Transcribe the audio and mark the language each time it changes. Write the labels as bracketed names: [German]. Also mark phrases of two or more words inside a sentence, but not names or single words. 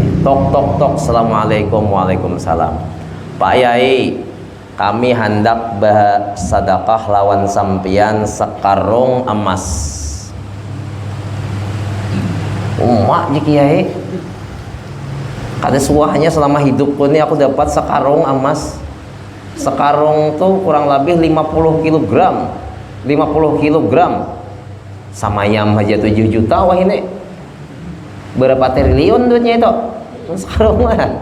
[Banjar] Tok tok tok, [Arabic] assalamualaikum, waalaikumsalam. [Banjar] Pak Yai, kami hendak bersedekah lawan sampian sekarung emas. Umak ji kiai, kada suahnya selama hidupku ini aku dapat sekarung emas. Sekarung tuh kurang lebih 50 kilogram. 50 kilogram sama yam aja 7 juta wah ini berapa triliun duitnya itu sekarang mah.